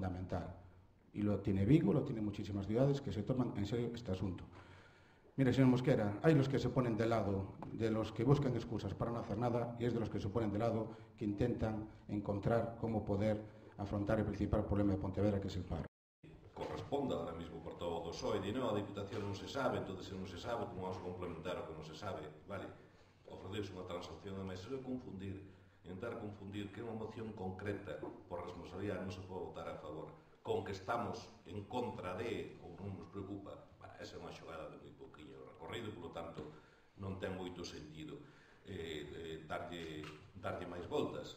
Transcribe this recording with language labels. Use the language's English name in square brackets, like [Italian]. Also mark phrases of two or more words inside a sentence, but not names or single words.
[Spanish] Y lo tiene Vigo, lo tiene muchísimas ciudades que se toman en serio este asunto. Mire, señor Mosquera, hay los que se ponen de lado de los que buscan excusas para no hacer nada y es de los que se ponen de lado que intentan encontrar cómo poder afrontar el principal problema de Pontevedra, que es el paro. [Galician] Corresponda ahora mismo por todo o PSOE, di non, a Diputación non se sabe, entón se non se sabe, como vamos a complementar o que non se sabe, vale? Ofrecerse unha transacción de mesa, intentar confundir que é unha moción concreta por responsabilidade non se pode votar a favor, con que estamos en contra de, ou non nos preocupa, esa é unha xogada de moi pouquiño recorrido, [Spanish] por lo tanto, [Galician] non ten moito sentido darlle máis voltas.